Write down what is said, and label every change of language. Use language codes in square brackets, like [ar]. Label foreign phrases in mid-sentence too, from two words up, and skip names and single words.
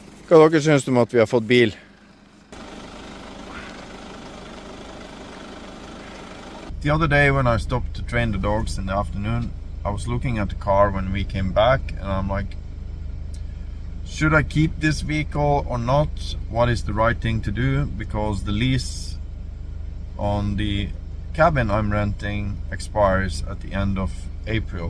[no] Hva dere synes om at vi har fått bil? [en] The other day when I stopped to train the dogs in the afternoon, I was looking at the car when we came back and I'm like, should I keep this vehicle or not? What is the right thing to do? Because the lease on the cabin I'm renting expires at the end of April.